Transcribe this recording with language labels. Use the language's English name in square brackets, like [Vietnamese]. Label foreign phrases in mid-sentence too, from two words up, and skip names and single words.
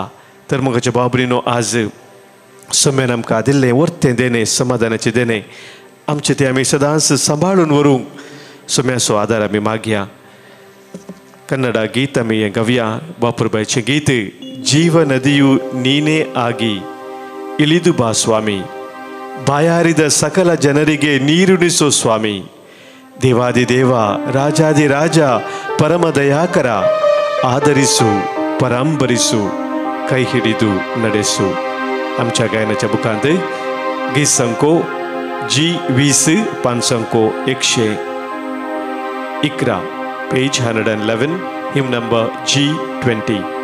[Konkani] तर मोगाच्या भाव भयणीनो, आज सोम्यान आमकां दिल्लें वर्तें देणें, समाधानाचें देणें, आमचें तें आमी सदांच सांबाळून व्हरूंक सोम्याचो आदार आमी मागया. कन्नಡ गीत आमी हें गावया. बापूरबाईचें गीत, [Kannada] ಜೀವ ನದಿಯು ನೀನೇ ಆಗಿ ಇಳಿದು ಬಾ ಸ್ವಾಮಿ, ಬಾಯಾರಿದ ಸಕಲ ಜನರಿಗೆ ನೀರುಣಿಸೋ ಸ್ವಾಮಿ, ದೇವಾದಿದೇವ ರಾಜಾದಿರಾಜ ಪರಮ ದಯಾಕರ, ಆದರಿಸು ಪರಾಂಬರಿಸು ಕೈ ಹಿಡಿದು ನಡೆಸು. [Konkani] आमच्या गायनाच्या बुकांत गीत संको G20 पान संको 111, पेज 111, [English] hymn number [Konkani] G20.